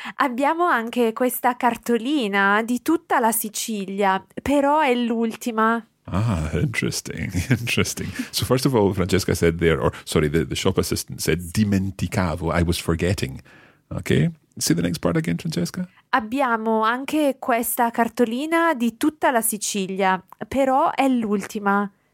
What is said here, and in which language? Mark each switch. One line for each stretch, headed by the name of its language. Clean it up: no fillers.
Italian: Abbiamo anche questa cartolina di tutta la Sicilia, però è l'ultima.
English: Ah, interesting, interesting. So first of all, Francesca said there, or sorry, the shop assistant said, dimenticavo, I was forgetting. Okay, say the next part again, Francesca.
Italian: Abbiamo anche questa cartolina di tutta la Sicilia, però è l'ultima.